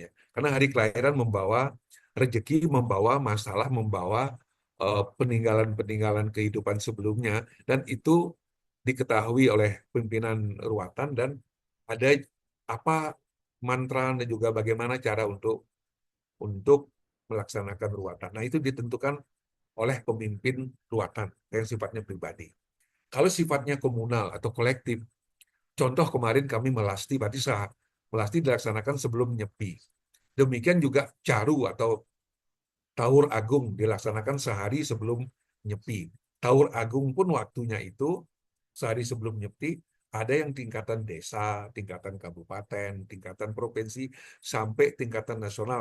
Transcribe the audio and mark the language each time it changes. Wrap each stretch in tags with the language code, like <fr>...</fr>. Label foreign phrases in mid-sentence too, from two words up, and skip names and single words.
<id>Karena hari kelahiran membawa rezeki, membawa masalah, membawa peninggalan-peninggalan kehidupan sebelumnya, dan itu diketahui oleh pimpinan ruatan, dan ada apa mantra dan juga bagaimana cara untuk melaksanakan ruatan. Nah, itu ditentukan oleh pemimpin ruatan yang sifatnya pribadi. Kalau sifatnya komunal atau kolektif, contoh kemarin kami melasti Batisa, melasti dilaksanakan sebelum Nyepi. Demikian juga Caru atau Taur Agung dilaksanakan sehari sebelum Nyepi. Taur Agung pun waktunya itu sehari sebelum Nyepi, ada yang tingkatan desa, tingkatan kabupaten, tingkatan provinsi, sampai tingkatan nasional.</id>